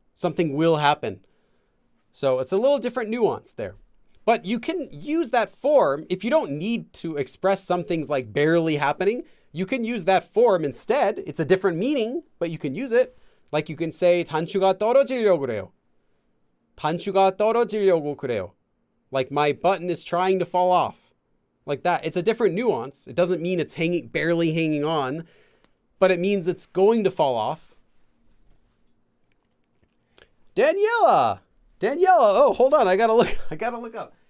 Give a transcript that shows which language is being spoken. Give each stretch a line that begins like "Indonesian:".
English: Something will happen. So it's a little different nuance there. But you can use that form if you don't need to express some things like barely happening. You can use that form instead. It's a different meaning, but you can use it. Like you can say 단추가 떨어지려고 그래요.
Korean: 단추가 떨어지려고 그래요.
English: Like my button is trying to fall off. Like that. It's a different nuance. It doesn't mean it's barely hanging on, but it means it's going to fall off. Daniela. Oh, hold on. I gotta look up.